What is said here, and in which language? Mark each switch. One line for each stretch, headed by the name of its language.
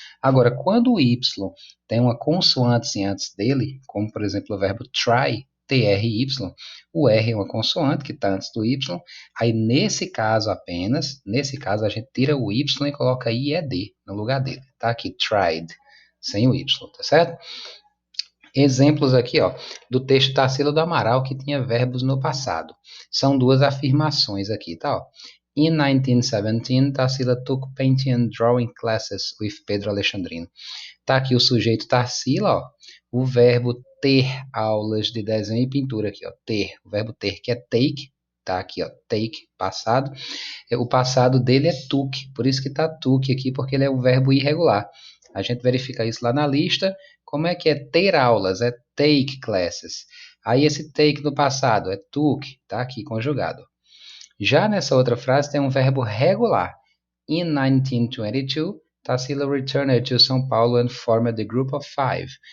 Portuguese: Agora, quando o Y tem uma consoante antes dele, como por exemplo o verbo try, T-R-Y, o R é uma consoante que está antes do Y, aí nesse caso apenas, nesse caso a gente tira o Y e coloca IED no lugar dele, tá aqui, tried sem o Y, tá certo? Exemplos aqui, ó, do texto Tarsila do Amaral que tinha verbos no passado. São duas afirmações aqui, tá? Ó.
English: In 1917, Tarsila took painting and drawing classes with Pedro Alexandrino.
Portuguese: Tá aqui o sujeito Tarsila, ó, o verbo ter aulas de desenho e pintura aqui, ó, ter, o verbo ter que é take, tá aqui, ó, take, passado. O passado dele é took, por isso que tá took aqui, porque ele é um verbo irregular. A gente verifica isso lá na lista. Como é que é ter aulas? É take classes. Aí esse take no passado é took, tá aqui conjugado. Já nessa outra frase tem um verbo regular.
English: In 1922, Tarsila returned to São Paulo and formed the group of five.